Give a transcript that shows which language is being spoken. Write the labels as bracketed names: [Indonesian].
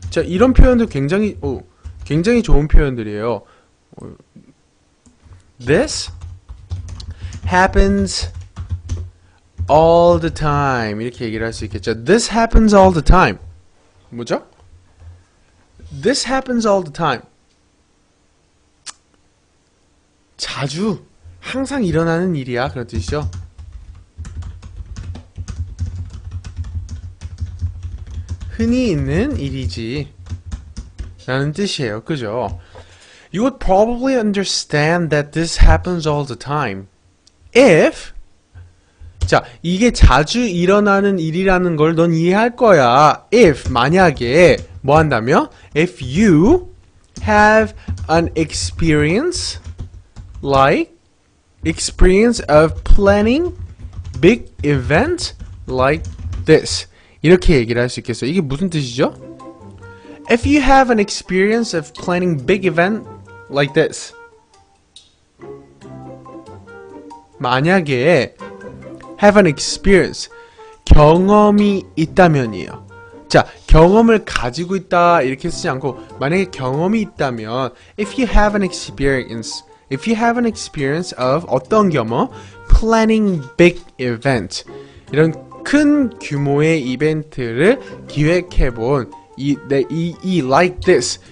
[Korean] 자, 이런 표현들 굉장히 좋은 표현들이에요. [English] This happens all the time. [Korean] 이렇게 얘기를 할 수 있겠죠. [English] This happens all the time. [Korean] 뭐죠? [English] This happens all the time. [Korean] 자주, 항상 일어나는 일이야. 그런 뜻이죠. 흔히 있는 일이지 라는 뜻이에요. 그죠? [English] You would probably understand that this happens all the time if [Korean] 자, 이게 자주 일어나는 일이라는 걸 넌 이해할 거야. if 만약에 뭐 한다며? [English] if you have an experience of planning big events like this. [Korean] 이렇게 얘기를 할 수 있겠어요. 이게 무슨 뜻이죠? [English] If you have an experience of planning big event like this. [Korean] 만약에 [English] have an experience, [Korean] 경험이 있다면이에요. 자, 경험을 가지고 있다 이렇게 쓰지 않고 만약에 경험이 있다면 [English] if you have an experience of [Korean] 어떤 경험? [English] planning big event. [Korean] 이런 큰 규모의 이벤트를 기획해본 이 [English] like this.